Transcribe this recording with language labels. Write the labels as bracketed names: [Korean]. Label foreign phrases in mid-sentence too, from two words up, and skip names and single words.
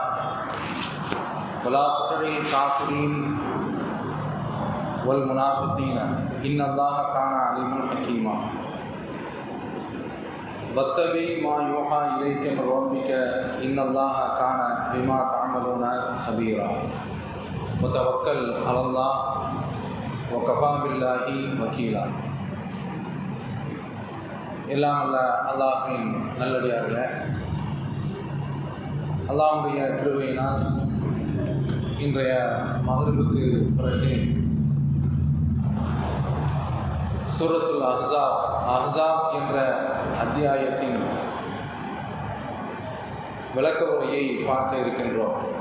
[Arabic] ولا تطيعوا الكافرين والمنافقين ان الله كان عليما حكيما واتبع ما يوحى اليك من ربك ان الله كان بما تعملون خبيرا وتوكل على الله وكفى بالله وكيلا. [Tamil] எல்லாம் அல்ல அல்லாஹ்வின் நல்லடியார்களே, அல்லாஹ்வுடைய கிருபையினால் இன்றைய மக்ரிபுக்கு பிறகு சூரத்துல் அஹ்ஸாப் என்ற அத்தியாயத்தின் விளக்க உரையை பார்க்க இருக்கின்றோம்.